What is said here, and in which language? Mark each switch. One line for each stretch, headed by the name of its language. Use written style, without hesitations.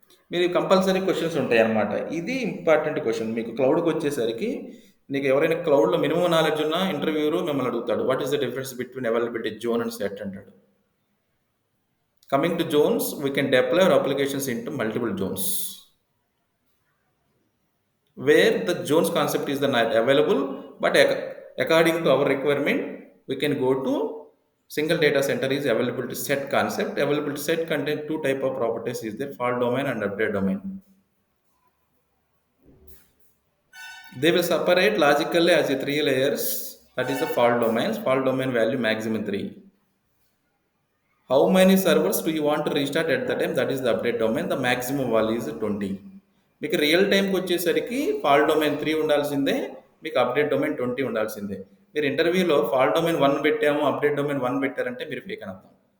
Telugu: మీరు compulsory questions ఉంటాయన్నమాట. ఇది ఇంపార్టెంట్ క్వెషన్. మీకు క్లౌడ్‌కి వచ్చేసరికి నీకు ఎవరైనా క్లౌడ్‌లో మినిమమ్ నాలెడ్జ్ ఉన్న ఇంటర్వ్యూవర్ మిమ్మల్ని అడుగుతాడు.
English: what is the difference between availability zone and set
Telugu: అంటాడు.
English: Coming to zones, we can deploy our applications into multiple zones. Where the zones concept is the not available, but according to our requirement, we can go to single data center is availability set concept. Availability set contain two type of properties is there, fault domain and update domain. They will separate logically as a 3 layers. That is the fault domains. Fault domain value maximum 3. How many servers do you want to restart at the time? That is the update domain. The maximum value is 20.
Telugu: మీకు real టైంకి వచ్చేసరికి fault domain 3 ఉండాల్సిందే, మీకు update domain 20 ఉండాల్సిందే. మీరు ఇంటర్వ్యూలో fault domain 1 పెట్టాము, update domain 1 పెట్టారంటే మీరు ఫేక్ అని అర్థం.